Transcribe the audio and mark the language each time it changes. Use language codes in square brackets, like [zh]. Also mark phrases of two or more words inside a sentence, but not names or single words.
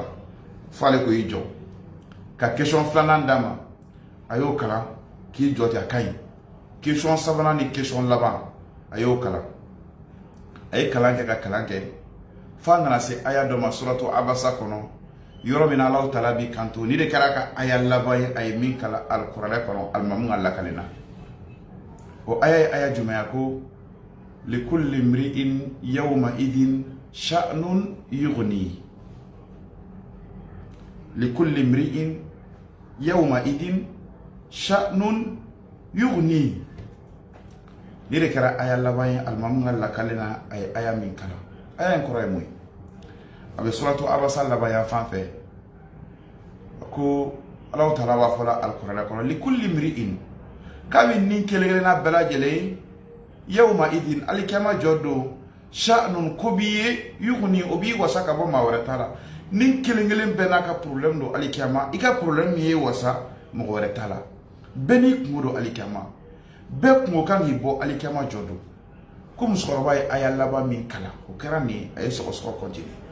[bm] fo ale ko y'i jɔ ka question filanan d'a ma a y'o kalan k'i jɔ ten a ka ɲi question sabanan ni question laban a y'o kalan a ye kalan kɛ ka kalan kɛ fo a nana se aya dɔ ma suratu abasa kɔnɔ yɔrɔ min Alahu Taala b'i kanto ni de kɛra ka aya laban ye a ye min kalan alikuranɛ kɔnɔ alimamu ka lakale na o aya ye aya jumɛn ye ko [ar] لكل امرئ يومئذ شأن يغني لكل امرئ يومئذ شأن يغني [bm] ni de kɛra aya laban ye alimamu ka lakale na a ye aya min kalan aya in kɔrɔ ye mun ye a bɛ suratu abasa laban yan fan fɛ ko Alahu Taala b'a fɔ la alikuranɛ kɔnɔ [ar] لكل امرئ [bm] k'a bɛ nin kelen kelenna bɛɛ lajɛlen [ar] يومئذ [bm] alikiyama jɔ don sha'nun ko b'i ye yughni o b'i wasa ka bɔ maa wɛrɛ ta la nin kelen kelen bɛɛ n'a ka problème don alikiyama i ka problème min ye wasa mɔgɔ wɛrɛ ta la bɛɛ n'i kungo don alikiyama bɛɛ kungo kan k'i bɔ alikiyama jɔ don ko musokɔrɔba ye aya laban min kalan o kɛra nin a ye sɔgɔsɔgɔ continue